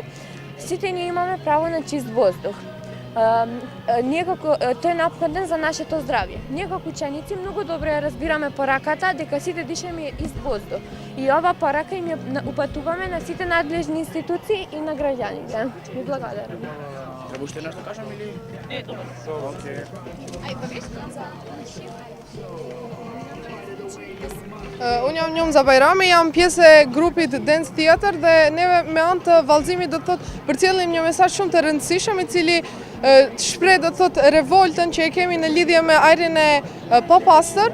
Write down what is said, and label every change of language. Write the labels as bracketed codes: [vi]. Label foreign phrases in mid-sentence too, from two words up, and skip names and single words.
[mk] Сите ние имаме право на чист воздух. Тој е неопходен за нашето здравје. Ние како ученици многу добро ја разбираме пораката дека сите дишеме ист воздух. И ова порака им ја упатуваме на сите надлежни институции и на граѓаните. Ви благодарам. Треба уште нешто кажам или? Не, добро. Океј. [sq] Unë jam za Bajrami, jam pjesë e grupit Dance Theater dhe neve me anë të vallëzimit do të thotë përcjellim një mesazh shumë të rëndësishëm i cili shpreh do të thotë revoltën që e kemi në lidhje me ajrin e papastër.